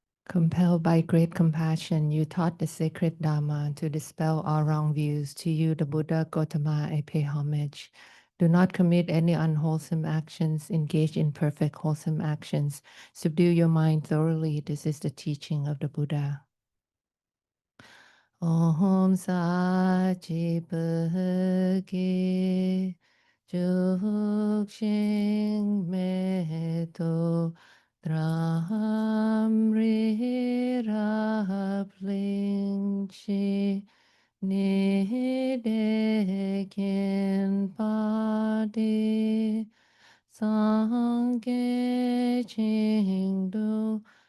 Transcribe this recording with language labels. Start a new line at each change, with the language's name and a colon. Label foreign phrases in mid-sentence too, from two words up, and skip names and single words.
English: Compelled by great compassion, you taught the sacred Dharma to dispel all wrong views. To you, the Buddha Gautama, I pay homage. Do not commit any unwholesome actions. Engage in perfect wholesome actions. Subdue your mind thoroughly. This is the teaching of the Buddha.
Tibetan: ཨོཾ་ས་གཞི་སྤོས་ཆུས་བྱུག་ཅིང་མེ་ཏོག་བཀྲམ། རི་རབ་གླིང་བཞི་ཉི་ཟླས་བརྒྱན་པ་འདི། སངས་རྒྱས་ཞིང